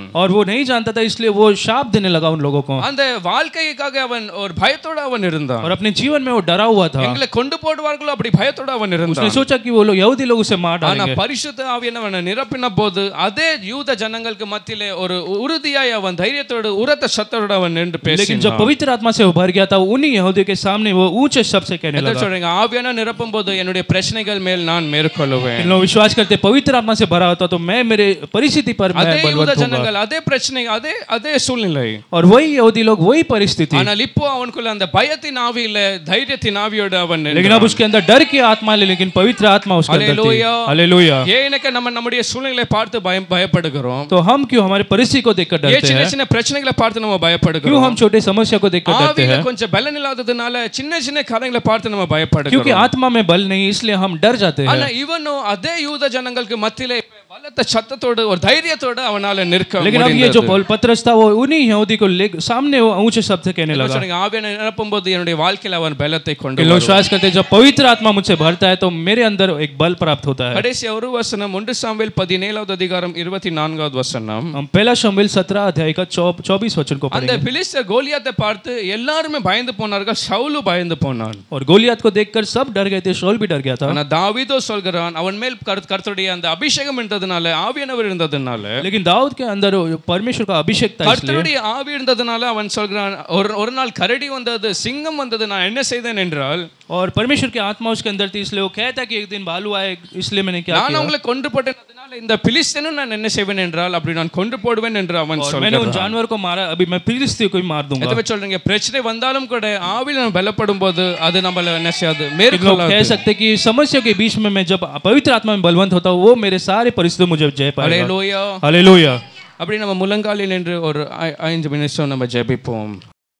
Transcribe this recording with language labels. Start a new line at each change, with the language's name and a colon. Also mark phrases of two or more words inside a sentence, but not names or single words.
Hindi: और वो नहीं जानता था इसलिए वो शाप देने लगा उन लोगों को.
Tamil: அந்த வாழ்க்கைக்காக அவன் ஒரு பயத்தோட அவன் இருந்தான்.
Hindi: और अपने जीवन में वो डरा हुआ था.
Tamil: எங்களை கொண்டு போடுவார்களோ அப்படி பயத்தோட அவன் இருந்தான்.
Hindi: उसने सोचा कि वो लोग यहूदी लोग उसे मार डालेंगे.
Tamil: ஆனா பரிசுத்த ஆவியானவர் நிரப்பின போது அதே யூத ஜனங்களுக்கு மத்தியிலே ஒரு உறுதியாய் அவன் தைரியத்தோடு உரத்த சத்தத்தோடு அவன் நின்று பேசினான்.
Hindi: लेकिन जब पवित्र आत्मा से भर गया था उन्हीं यहूदियों के सामने वो ऊंचे शब्द से कहने लगा.
Tamil: சொல்றீங்க ஆவியானவர் நிரப்பும் போது என்னுடைய பிரச்சனைகள் மேல் நான் மேற்கொள்வேன்.
Hindi: इन लोग विश्वास करते पवित्र आत्मा से भरा होता तो मैं मेरे परिस्थिति पर मैं
Tamil: அதே யூத
Hindi: बलवंत होऊंगा.
Tamil: ஜனங்கள் அதே பிரச்சனை அதே சூழ்நிலை.
Hindi: और वही यहूदी लोग वही परिस्थिति.
Tamil: ஆனால் இப்போ அவனுக்குள்ள அந்த பயத்தின் ஆவியில தைரியத்தின் ஆவியோடு அவன் நின்றான்.
Hindi: लेकिन अब उसके अंदर डर की आत्मा है लेकिन पवित्र आत्मा उसके अंदर थी. हालेलुया. हालेलुया.
Tamil: ஏனென்ன நம்ம நம்முடைய சூழ்நிலைகளை பார்த்து பயப்படுகிறோம்?
Hindi: तो हम क्यों हमारे परिस्थिति को देखकर डरते हैं?
Tamil: சின்ன சின்ன பிரச்சனைகளை பார்த்து நம்ம
Hindi: क्यों
Tamil: பயப்படுகிறோம்?
Hindi: हम छोटे समस्या को देखकर डरते
Tamil: ஆவியில
Hindi: हैं?
Tamil: கொஞ்சம் பலன் இல்லாததுனால சின்ன சின்ன காரியங்களை பார்த்து நம்ம பயப்படுகிறோம்.
Hindi: क्योंकि आत्मा में बल नहीं इसलिए हम डर जाते हैं.
Tamil: ஆனா இவனும் அதே யூத ஜனங்களுக்கு மத்தியிலே பலத்த சத்தத்தோடு ஒரு தைரியத்தோடு அவனால நிற்க
Hindi: लेकिन अब ये जो पतरस था वो उन्हीं यहूदी को सामने वो ऊंचे शब्द से कहने लगा.
Tamil: ஆவியானவர் நிரப்பும்போது என்னுடைய வாழ்க்கையில அவன் பலத்தை கொண்டு
Hindi: लोग विश्वास करते हैं जब पवित्र आत्मा मुझसे भरता है तो मेरे अंदर एक बल प्राप्त होता है.
Tamil: கடைசி ஒரு வசனம் 1 சாமுவேல் 17வது அதிகாரம் 24வது வசனம்.
Hindi: हम पहला शमूएल 17 अध्याय का 24 वचन को
Tamil: அந்த
Hindi: पढ़ेंगे.
Tamil: பிலிஸ்தர் கோலியாத்தை பார்த்து எல்லாரும் பயந்து போனார்கள். சவுல் பயந்து போனான்.
Hindi: और गोलियत को देखकर सब डर गए थे. शाऊल भी डर गया था.
Tamil: ஆனா தாவீதோ சொல்கிறான் அவன் மேல் கர்த்தருடைய அந்த அபிஷேகம் என்றதுனால இருந்ததுனால ஆவியானவர் இருந்ததுனால
Hindi: लेकिन दाऊद के अंदर परमेश्वर का अभिषेक था, इसलिए
Tamil: கர்த்தருடைய ஆவி இருந்ததுனால அவன் சொல்கிறான், ஒரு நாள் கரடி வந்தது, சிங்கம் வந்தது, நான் என்ன செய்தேன் என்றால்,
Hindi: और परमेश्वर की आत्मा उसके अंदर थी, इसलिए वो कहता कि एक दिन भालू आए, इसलिए मैंने क्या
Tamil: நான்
Hindi: किया,
Tamil: அவங்களை கொன்று போட்டேன், அதனால இந்த பிலிஸ்தீனும் நான் என்ன செய்வேன் என்றால் அப்படி நான் கொன்று போடுவேன் என்று அவன்
Hindi: और मैंने उन
Tamil: சொல்கிறான்.
Hindi: जानवर को मारा, अभी मैं फिलिस्तीन को भी मार दूंगा.
Tamil: எதுவே சொல்றீங்க, பிரச்சனை வந்தாலும் கூட ஆவியில் நம்ம பலப்படும் போது அது நம்மள என்ன செய்யாது,
Hindi: लोग
Tamil: மேற்கொள்ளாது.
Hindi: कह सकते कि समस्या के बीच में मैं जब पवित्र आत्मा में बलवंत होता हूँ, वो मेरे सारे परिस्थितियों मुझे जय पाएगा.
Tamil: ஹல்லேலூயா.
Hindi: हालेलुया.
Tamil: அப்படி நம்ம முழங்காலில் நின்று ஒரு 5 நிமிஷம் நம்ம ஜெபிப்போம்.